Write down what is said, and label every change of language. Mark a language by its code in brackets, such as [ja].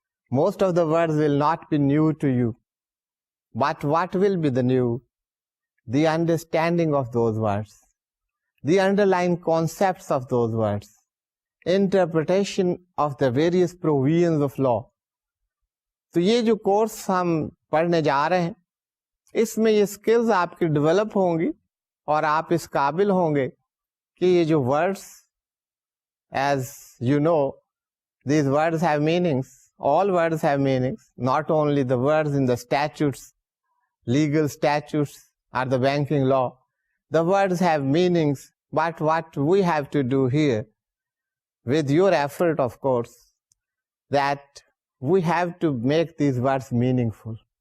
[en] Most of the words will not be new to you. But what will be the new? The understanding of those words, the underlying concepts of those words, interpretation of the various provisions of law. [ur] تو یہ جو course ہم پڑھنے جا رہے ہیں، اس میں یہ سکلز آپ کی ڈیولپ ہوں گی اور آپ اس قابل ہوں گے کہ یہ جو words, [en] As you know these words have meanings. All words have meanings, not only the words in the statutes, legal statutes or the banking law. The words have meanings, but what we have to do here, with your effort of course, that we have to make these words meaningful.